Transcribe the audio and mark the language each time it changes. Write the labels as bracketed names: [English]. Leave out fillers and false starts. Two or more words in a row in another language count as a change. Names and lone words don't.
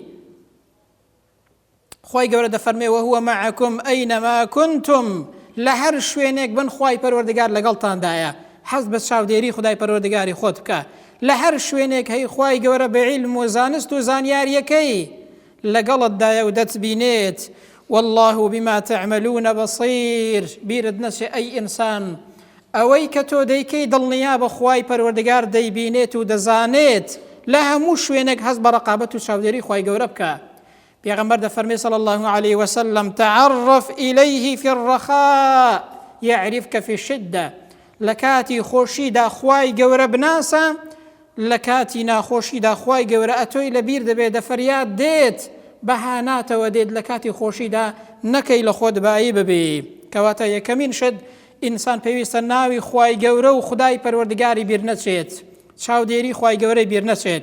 [Central Kurdish] خوای گەورە دەفەرمێ [Arabic] وهو معکم ئەینەما کنتم، [Central Kurdish] لە هەر شوێنێک بن خوای پەروەردگار لەگەڵتاندایە. حەز بە چاودێری خودای پەروەردگاری خۆت بکە، لە هەر شوێنێک هەی خوای گەورە بە عیلم و زانست و زانیاریەکەی لەگەڵتدایە و دەتبینێت. [Arabic] والله بما تعملون بصير. [Central Kurdish] بیرت نەچێ ئەی ئینسان ئەوەی کە تۆ دەیکەی دڵنیا بە خوای پەروەردگار دەیبینێت و دەزانێت، لە هەموو شوێنێک هەست بە ڕقابەت و چاودێری خوای گەورە بکە. پێغەمبەر دەفەرمێ [Arabic] صلی الله عليه وسلم تعرف إليه في الرخاء يعرفك في الشدة. [Central Kurdish] لە کاتی خۆشیدا خوای گەورە بناسە، لە کاتی ناخۆشیدا خوای گەورە ئەتۆی لەبیر دەبێت، دەفەریاد دێت، بەهاناتەوە دێت، لە کاتی خۆشیدا نەکەی لە خۆت بایی ببێ. کەواتە یەکەمین شت ئینسان پێویستە ناوی خوای گەورە و خودای پەروەردگاری بیر نەچێت، چاودێری خوای گەورەی بیر نەچێت.